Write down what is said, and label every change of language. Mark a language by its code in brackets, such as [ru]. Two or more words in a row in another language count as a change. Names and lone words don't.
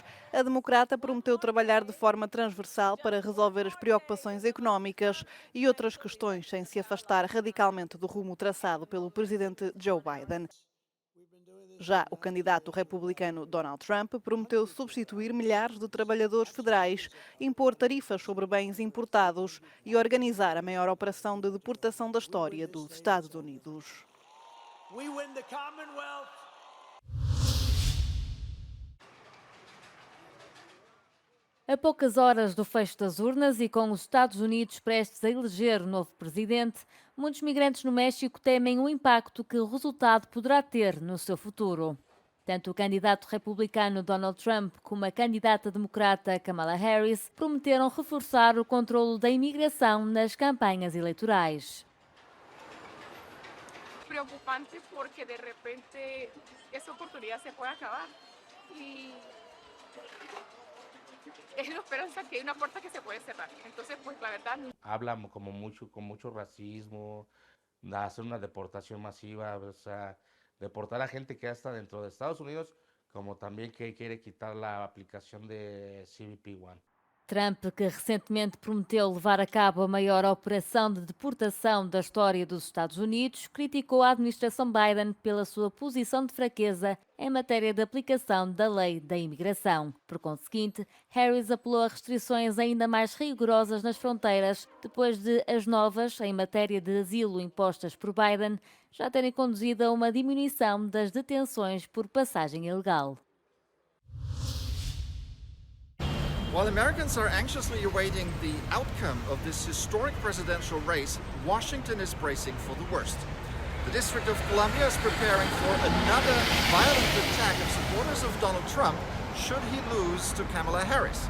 [pt] A democrata prometeu trabalhar de forma transversal para resolver as preocupações económicas e outras questões, sem se afastar radicalmente do rumo traçado pelo presidente Joe Biden. Já o candidato republicano Donald Trump prometeu substituir milhares de trabalhadores federais, impor tarifas sobre bens importados e organizar a maior operação de deportação da história dos Estados Unidos. [en] We win the Commonwealth. [pt] A poucas horas do fecho das urnas e com os Estados Unidos prestes a eleger o novo presidente, muitos migrantes no México temem o impacto que o resultado poderá ter no seu futuro. Tanto o candidato republicano Donald Trump como a candidata democrata Kamala Harris prometeram reforçar o controlo da imigração nas campanhas eleitorais. [es] Preocupante porque de repente esa oportunidad se puede acabar y es la esperanza que hay una puerta que se puede cerrar. Entonces, pues la verdad. Hablan como mucho, con mucho racismo, hacer una deportación masiva, o sea, deportar a gente que ya está dentro de Estados Unidos, como también que quiere quitar la aplicación de CBP One. [pt] Trump, que recentemente prometeu levar a cabo a maior operação de deportação da história dos Estados Unidos, criticou a administração Biden pela sua posição de fraqueza em matéria de aplicação da lei da imigração. Por conseguinte, Harris apelou a restrições ainda mais rigorosas nas fronteiras, depois de as novas, em matéria de asilo impostas por Biden, já terem conduzido a uma diminuição das detenções por passagem ilegal. [en] While Americans are anxiously awaiting the outcome of this historic presidential race, Washington is bracing for the worst. The District of Columbia is preparing for another violent attack of supporters of Donald Trump should he lose to Kamala Harris.